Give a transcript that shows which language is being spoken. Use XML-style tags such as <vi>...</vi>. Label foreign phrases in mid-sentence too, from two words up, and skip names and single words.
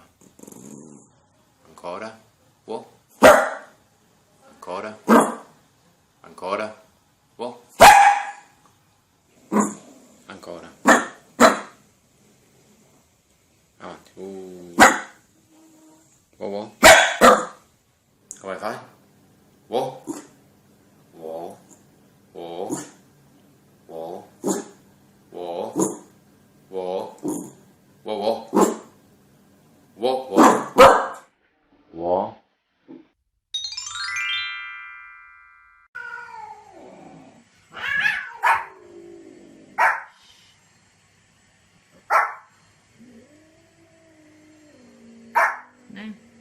<it>Ancora. Wow. Ancora. Ancora. Wow. Ancora. Avanti. Wow, wow. Come fai? Wow. Wow. Wow. Wow. Wow. Wow. Wow. Wow. Wow. Wow. ね。</it>